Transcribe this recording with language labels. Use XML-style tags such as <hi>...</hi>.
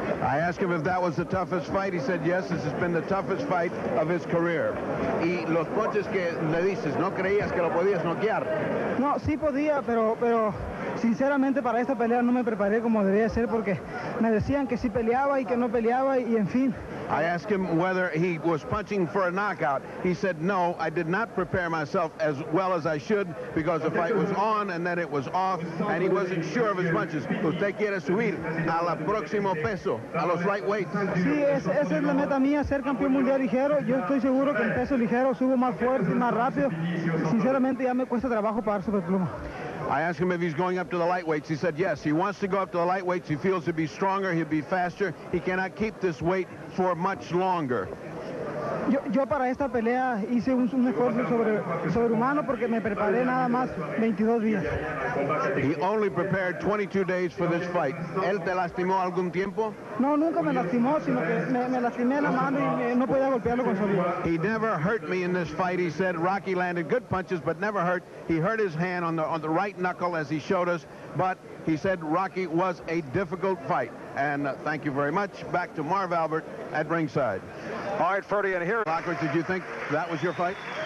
<en>I asked him if that was the toughest fight. He said, yes, this has been the toughest fight of his career.</en> <es>Y los punches que le dices, ¿no creías que lo podías noquear? No, sí podía, pero sinceramente para esta pelea no me preparé como debía ser porque me decían que sí peleaba y que no peleaba y en fin.</es> <en>I asked him whether he was punching for a knockout. He said, no, I did not prepare myself as well as I should because the fight was on and then it was off and he wasn't sure of his punches.</en> <es>Usted quiere subir a la próximo peso, a los lightweights. Sí, esa es la meta mía, ser campeón mundial ligero. Yo estoy seguro que en peso ligero subo más fuerte y más rápido. Sinceramente ya me cuesta trabajo pagar superpluma.</es> <en>I asked him if he's going up to the lightweights. He said yes. He wants to go up to the lightweights. He feels he'll be stronger. He'll be faster. He cannot keep this weight for much longer.</en> <es>Yo para esta pelea hice un esfuerzo sobrehumano porque me preparé nada más 22 días.</es> <en>He only prepared 22 days for this fight.</en> <es>¿Él te lastimó algún tiempo? No, nunca me lastimó, sino que me lastimé la mano y no podía golpearlo con solidez.</es> <en>He never hurt me in this fight. He said Rocky landed good punches, but never hurt. He hurt his hand on the right knuckle as he showed us, but he said Rocky was a difficult fight. And thank you very much. Back to Marv Albert at ringside. All right, Ferdy, and here. Lockridge, did you think that was your fight?</en>